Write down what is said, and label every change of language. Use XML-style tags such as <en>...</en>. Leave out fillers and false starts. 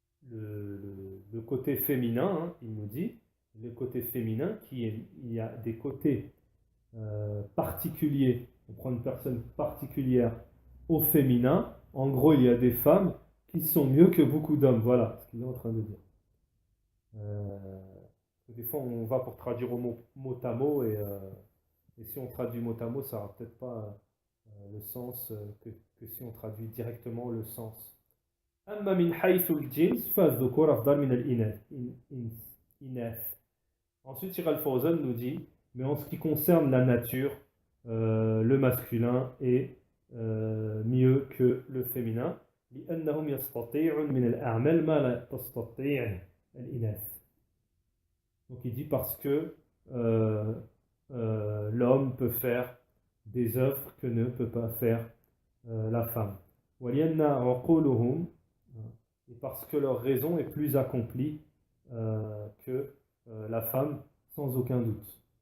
<fr>le côté féminin, hein, il nous dit, le côté féminin, il y a des côtés particuliers, on prend une personne particulière au féminin, en gros il y a des femmes qui sont mieux que beaucoup d'hommes, voilà ce qu'il est en train de dire. Des fois on va pour traduire au mot à mot et si on traduit mot à mot ça n'aura peut-être pas le sens que si on traduit directement le sens.</fr> <ar>أما من حيث الجنس فالذكور أفضل من الإناث.</ar> <fr>Ensuite, Cheikh Al-Fawzan nous dit, mais en ce qui concerne la nature, le masculin est mieux que le féminin.</fr> <ar>لأنهم يستطيعون من الأعمال ما لا تستطيع الإناث.</ar> <fr>Donc il dit parce que l'homme peut faire des œuvres que ne peut pas faire la femme.</fr> <ar>وَلِأَنَّ عُقُولُهُمْ.</ar> <fr>Et parce que leur raison est plus accomplie que la femme, sans aucun doute.</fr>